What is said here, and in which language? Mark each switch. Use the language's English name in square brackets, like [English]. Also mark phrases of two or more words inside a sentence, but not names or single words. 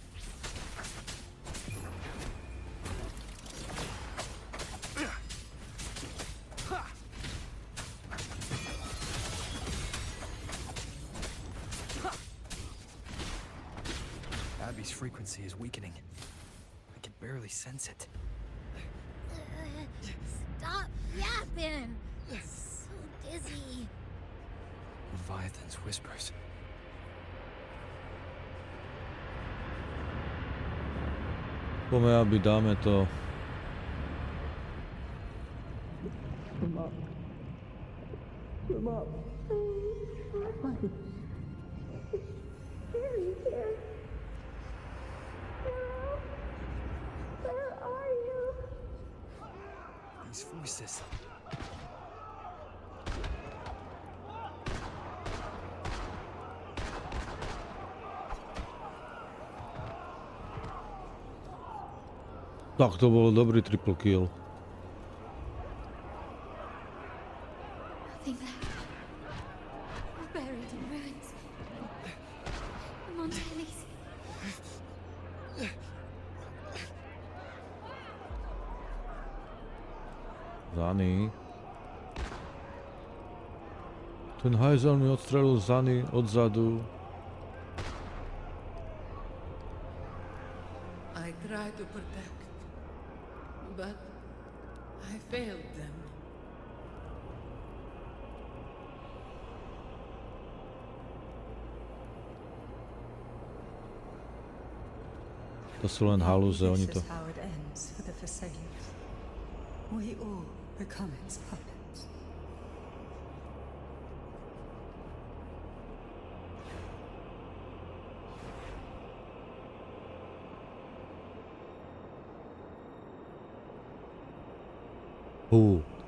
[English] Abby's frequency is weakening. I can barely sense it. Stop yapping. So dizzy. Leviathan's whispers. [Slovak] Poďme, aby dáme to. [English] Come up. Come up. Where are you? These voices. [Slovak] Tak to bol dobrý [English] triple kill. Nothing left. We're buried in ruins. I'm on Tenny's. Zany. [Slovak] Ten hajzel mi odstrelil Zany odzadu. [English] I tried to protect, but I failed them. [Slovak] To sú len halúze, oni to... [English] This is how it ends for the Forsakers. We all become its puppets. Hú.